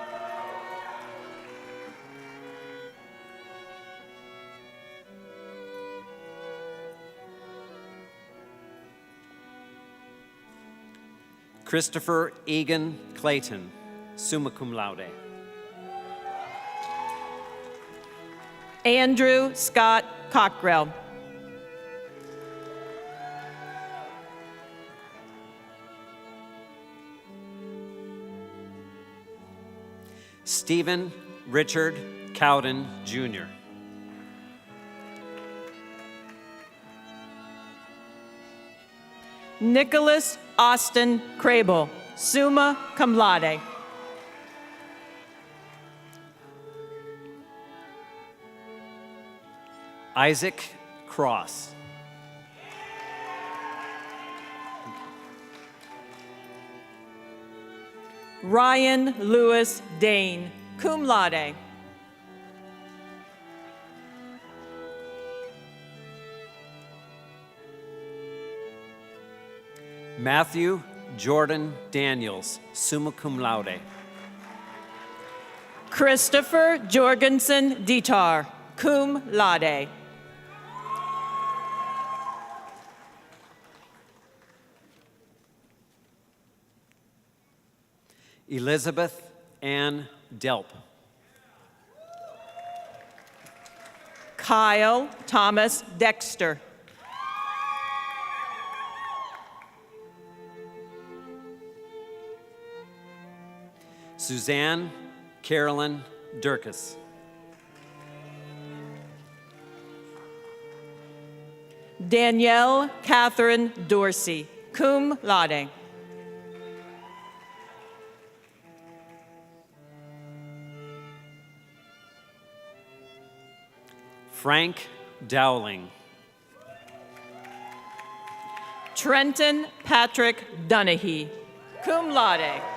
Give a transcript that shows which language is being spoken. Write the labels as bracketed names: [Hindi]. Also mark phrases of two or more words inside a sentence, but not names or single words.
[English] Christopher Egan Clayton, [Latin] summa cum laude. [English] Andrew Scott Cockrell. Stephen Richard Cowden, Jr. Nicholas Austin Crable, [Latin] summa cum laude. [English] Isaac Cross. Ryan Lewis Dane, [Latin] cum laude. [English] Matthew Jordan Daniels, [Latin] summa cum laude. [English] Christopher Jorgensen Dietar, [Latin] cum laude. [English] Elizabeth Ann Delp. Kyle Thomas Dexter. Suzanne Carolyn Durkis. Danielle Catherine Dorsey, [Latin] cum laude. [English] Frank Dowling. Trenton Patrick Dunahee, [Latin] cum laude.